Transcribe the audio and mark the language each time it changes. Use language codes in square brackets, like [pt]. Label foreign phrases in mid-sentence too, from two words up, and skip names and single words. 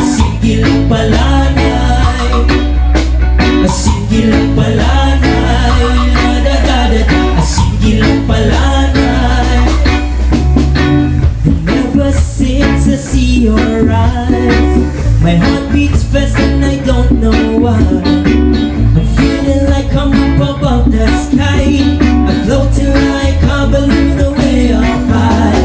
[ceb] Sige lang palanay, sige lang palanay, la-da-da-da-da. Sige lang palanay. [en] And ever since I see your eyes, my heart beats fast and I don't know why. I'm feeling like I'm up above the sky. I'm floating like a balloon away up high.